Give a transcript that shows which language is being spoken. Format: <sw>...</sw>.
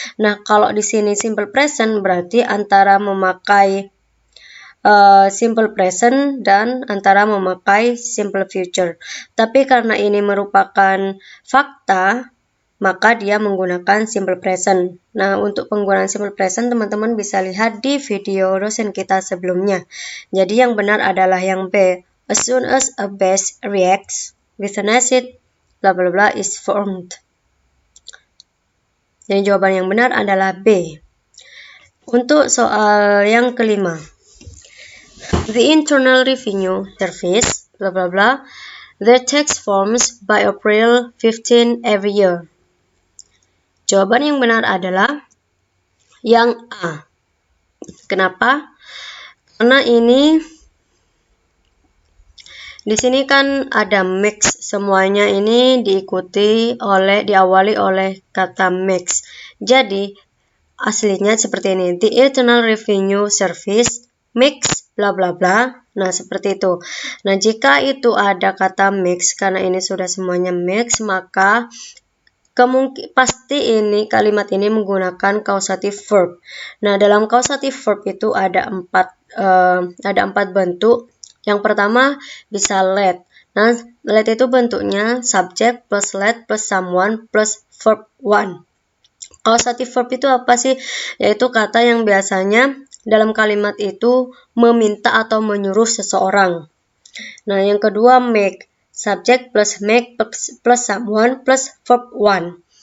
<id>Nah, kalau di sini simple present berarti antara memakai simple present dan antara memakai simple future. Tapi karena ini merupakan fakta, maka dia menggunakan simple present. Nah, untuk penggunaan simple present teman-teman bisa lihat di video dosen kita sebelumnya. Jadi yang benar adalah yang B.</id> <en>As soon as a base reacts with an acid, bla bla bla is formed.</en> <id>Jadi jawaban yang benar adalah B. Untuk soal yang kelima.</id> <en>The Internal Revenue Service, bla bla bla, their tax forms by April 15 every year.</en> <id>Jawaban yang benar adalah yang A. Kenapa? Karena ini di sini kan ada mix, semuanya ini diawali oleh kata mix. Jadi aslinya seperti ini,</id> <en>the Internal Revenue Service mix</en> <id>bla bla bla. Nah, seperti itu. Nah, jika itu ada kata mix, karena ini sudah semuanya mix, maka pasti ini kalimat ini menggunakan causative verb. Nah, dalam causative verb itu ada empat bentuk. Yang pertama bisa let. Nah, let itu bentuknya subject plus let plus someone plus verb one. Causative verb itu apa sih? Yaitu kata yang biasanya dalam kalimat itu meminta atau menyuruh seseorang. Nah, yang kedua make. Subject plus make plus someone plus verb one.</id>